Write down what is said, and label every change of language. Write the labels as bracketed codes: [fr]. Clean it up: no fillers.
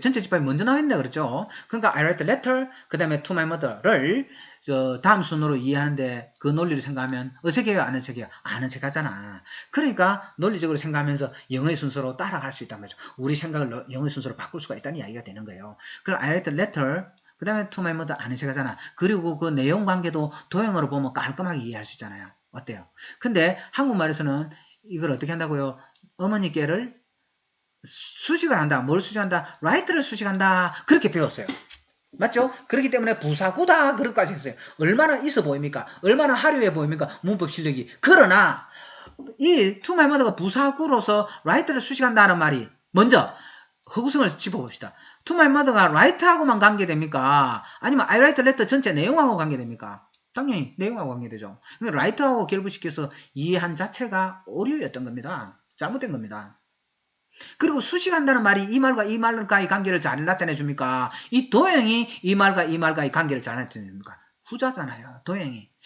[ko] 전체 집합이 먼저 나와 있네 그랬죠? 그러니까 [en] I write a letter [ko] 그 다음에 [en] to my mother [ko] 를 다음 순으로 이해하는데 그 논리를 생각하면 어색해요? 안 어색해요? 안 어색하잖아. 그러니까 논리적으로 생각하면서 영어의 순서로 따라갈 수 있단 말이죠. 우리 생각을 영어의 순서로 바꿀 수가 있다는 이야기가 되는 거예요. 그럼 [en] I write a letter [ko] 그 다음에 [en] to my mother [ko] 안 어색하잖아. 그리고 그 내용 관계도 도형으로 보면 깔끔하게 이해할 수 있잖아요. 어때요? 근데 한국말에서는 이걸 어떻게 한다고요? 어머니께를 수식을 한다. 뭘 수식한다? write를 수식한다. 그렇게 배웠어요. 맞죠? 그렇기 때문에 부사구다. 그렇게까지 했어요. 얼마나 있어 보입니까? 얼마나 화려해 보입니까? 문법 실력이. 그러나 이 [en] to my mother [ko] 가 부사구로서 write를 수식한다는 말이 먼저 허구성을 짚어봅시다. [en] to my mother [ko] 가 write하고만 관계됩니까? 아니면 [en] I write letter [ko] 전체 내용하고 관계됩니까? 당연히 내용하고 관계되죠. 그러니까 write하고 결부시켜서 이해한 자체가 오류였던 겁니다. 잘못된 겁니다. 그리고 수식한다는 말이 이 말과 이 말과의 관계를 잘 나타내 줍니까? 이 도형이 이 말과 이 말과의 관계를 잘 나타내 줍니까? 후자잖아요. 도형이.